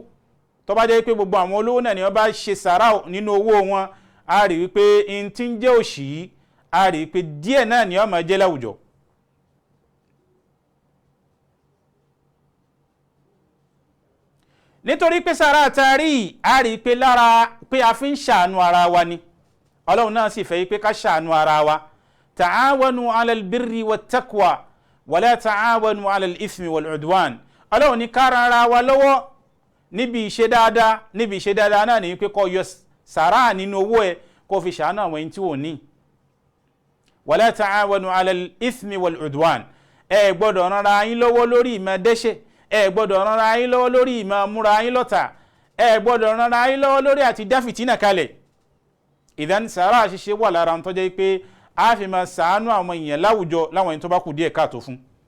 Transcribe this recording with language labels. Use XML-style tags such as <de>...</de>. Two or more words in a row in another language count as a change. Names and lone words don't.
<yo>tó bá jẹ́ pé gbogbo àwọn olówó náà ni wọ́n bá ṣe sàrà nínú owó wọn, a rí wípé ohun tí ń jẹ́ òṣì yìí, a rí wípé díẹ̀ náà ni wọ́n máa jẹ́ láwùjọ. nítorí pé sàrà àtàrí, a rí pé lára pé a fi ń ṣàánú ara wa ni. Ọlọ́run náà sì fẹ́ pé ká ṣàánú ara wa.</yo> <ar>تعاونوا على البر والتقوى ولا تعاونوا على الإثم والعدوان.</ar> <yo>Ọlọ́run ní ká ran ara wa lọ́wọ́ níbi ìṣe dáadáa náà ni pé kó yọ sàrà nínú owó ẹ̀ kó fi ṣàánú àwọn ẹni tí wọ́n ní.</yo> <ar>ولا تعاونوا على الإثم والعدوان.</ar> <yo>ẹ gbọ́dọ̀ ran ara yín lọ́wọ́ lórí ìmọ̀ dẹ́ṣẹ̀, ẹ gbọ́dọ̀ ran ara yín lọ́wọ́ lórí ìmọ̀ múra yín lọ́tà, ẹ gbọ́dọ̀ ran ara yín lọ́wọ́ lórí àti dá fìtínà kalẹ̀. ìdán sàrà ṣíṣe wà lára ń tọ́jẹ́ pé a fi máa ṣàánú àwọn èèyàn láwùjọ láwọn ẹni tó bá kù díẹ̀ káàtó fún.</yo>